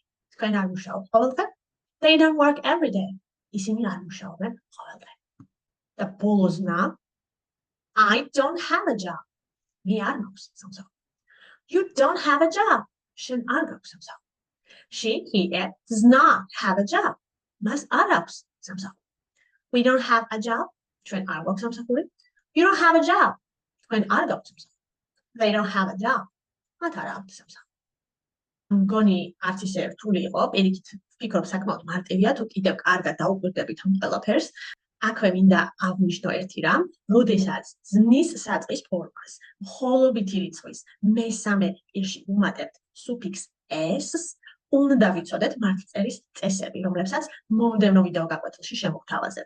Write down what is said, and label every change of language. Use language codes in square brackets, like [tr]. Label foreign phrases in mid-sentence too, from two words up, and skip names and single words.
[ka] თქვენ არ მუშაობ ყოველდღე. [en] They don't work every day. [ka] ისინი არ მუშაობენ ყოველდღე. და ბოლო ზნა [en] I don't have a job. [ka] მე არ მაქვს სამსახური. [en] You don't have a job. [ka] შენ არ გაქვს სამსახური. [en] She, he, it does not have a job. [ka] მას არ აქვს სამსახური. [en] We don't have a job. [ka] ჩვენ არ გვაქვს სამსახური. [en] You don't have a job. [ka] თქვენ არ გაქვთ სამსახური. [en] They don't have a job. [ka] მათ არ აქვთ სამსახური. მგონი არც ისე რთული იყო, პირიქით ვფიქრობ საკმაოდ მარტივია, თუ კიდევ კარგად დაუკვირდებით ამ ყველაფერს. აქვე მინდა აღვნიშნო ერთი რამ, როდესაც ზმნის საწყის ფორმას მხოლობითი რიცხვის მესამე პირში ვუმატებთ სუფიქსს s, უნდა ვიცოდეთ მართლწერის წესები, რომლებსაც მომდევნო ვიდეო გაკვეთილში შემოგთავაზებთ.